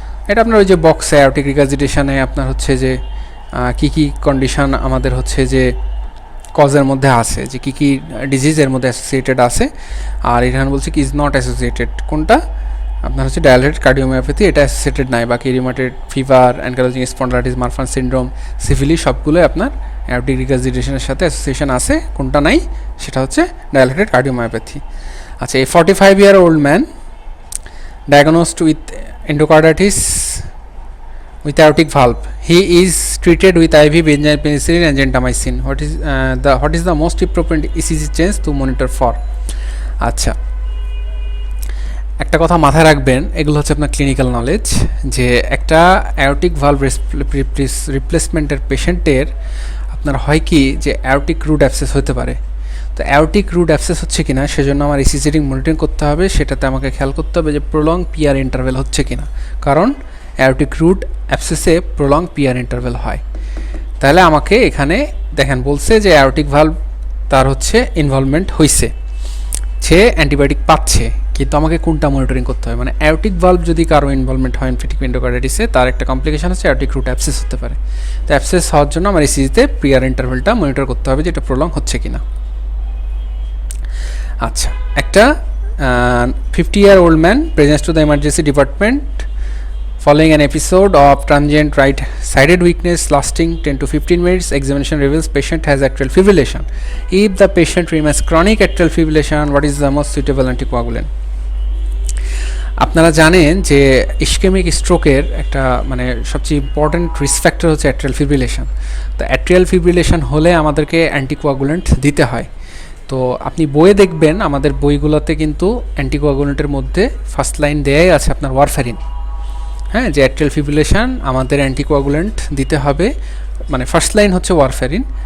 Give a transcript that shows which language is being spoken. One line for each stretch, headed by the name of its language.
Bangla: এটা আপনার ওই যে বক্সে অ্যাওরটিক রিগার্জিটেশনে আপনার হচ্ছে যে কী কন্ডিশন আমাদের হচ্ছে যে কজের মধ্যে আছে, যে কী ডিজিজের মধ্যে অ্যাসোসিয়েটেড আছে, আর এখানে বলছে কি
English: is not associated,
Bangla: কোনটা? আপনার হচ্ছে ডায়ালেটেড কার্ডিওমায়োপ্যাথি, এটা অ্যাসোসিয়েটেড নাই, বাকি rheumatoid fever, ankylosing spondylitis, Marfan syndrome, syphilis সবগুলো আপনার অ্যাওরটিক রিগার্জিটেশনের সাথে অ্যাসোসিয়েশন আছে, কোনটা নাই? সেটা হচ্ছে ডায়ালেটেড কার্ডিওমায়োপ্যাথি। আচ্ছা, এই 45-year-old man
English: diagnosed with endocarditis with aortic valve. He is treated with IV benzyl penicillin and gentamicin. What is the most appropriate ECG change to monitor for?
Bangla: আচ্ছা, একটা কথা মাথায় রাখবেন, এগুলো হচ্ছে আপনার ক্লিনিক্যাল নলেজ, যে একটা অ্যাওরটিক ভালভ রিপ্লেসমেন্টের পেশেন্টের আপনার হয় কি যে অ্যাওরটিক রুট অ্যাবসেস হতে পারে। তো অ্যাওরটিক রুট অ্যাবসেস হচ্ছে কিনা সেজন্য আমার ইসিজি রিডিং মনিটরিং করতে হবে, সেটাতে আমাকে খেয়াল করতে হবে যে প্রলং পিআর ইন্টারভেল হচ্ছে কিনা, কারণ aortic root অ্যাবসেসে prolong PR interval হয়। তাহলে আমাকে এখানে দেখেন বলছে যে অ্যাওরটিক ভালভ তার হচ্ছে ইনভলভমেন্ট হয়েছে, সে অ্যান্টিবায়োটিক পাচ্ছে, কিন্তু আমাকে কোনটা মনিটরিং করতে হবে, মানে অ্যাওরটিক ভালভ যদি কারো ইনভলভমেন্ট হয় এমফিটিক এন্ডোকার্ডিটিসে, তার একটা কমপ্লিকেশন হচ্ছে অ্যাওরটিক রুট অ্যাবসেস হতে পারে। তো অ্যাবসেস হওয়ার জন্য আমার ইসিজিতে পিআর ইন্টারভেলটা মনিটর করতে হবে যে এটা প্রলং হচ্ছে কিনা। আচ্ছা, একটা
English: 50-year-old man presents to the emergency department following an episode of transient right-sided weakness lasting 10 to 15 minutes. Examination reveals patient has atrial fibrillation. If the patient remains chronic atrial fibrillation, what is the most suitable anticoagulant?
Bangla: আপনারা জানেন যে ischemic স্ট্রোকের একটা মানে সবচেয়ে important risk factor হচ্ছে atrial fibrillation. তো atrial fibrillation হলে আমাদেরকে অ্যান্টিকোয়াগুলেন্ট দিতে হয়। তো আপনি বইয়ে দেখবেন আমাদের বইগুলোতে কিন্তু অ্যান্টিকোয়াগুলেন্টের মধ্যে ফার্স্ট লাইন দেয়াই আছে আপনার ওয়ারফারিন, হ্যাঁ, যে অ্যাট্রিয়াল ফিব্রিলেশন আমাদের অ্যান্টিকোয়াগুলেন্ট দিতে হবে, মানে ফার্স্ট লাইন হচ্ছে ওয়ারফারিন।